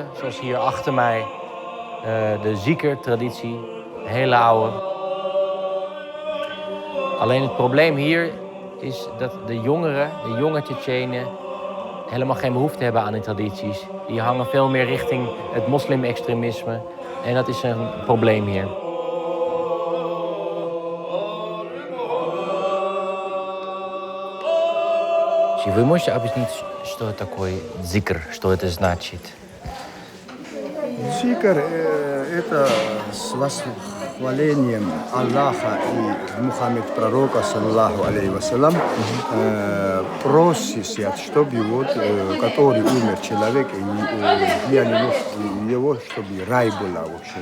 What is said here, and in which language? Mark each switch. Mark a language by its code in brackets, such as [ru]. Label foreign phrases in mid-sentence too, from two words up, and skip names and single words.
[nl] Zoals hier achter mij de Zikr-traditie, een hele oude. Alleen het probleem hier is dat de jonge Tsjetsjenen helemaal geen behoefte hebben aan die tradities. Die hangen veel meer richting het moslim-extremisme. En dat is een probleem hier. [ru] Вы можете объяснить, что такое зикр, что это значит? Зикр – это с восхвалением Аллаха и Мухаммед пророка, [ar] صلى الله عليه وسلم, [ru] просят, чтобы вот, который умер человек, для него, чтобы рай была, в общем.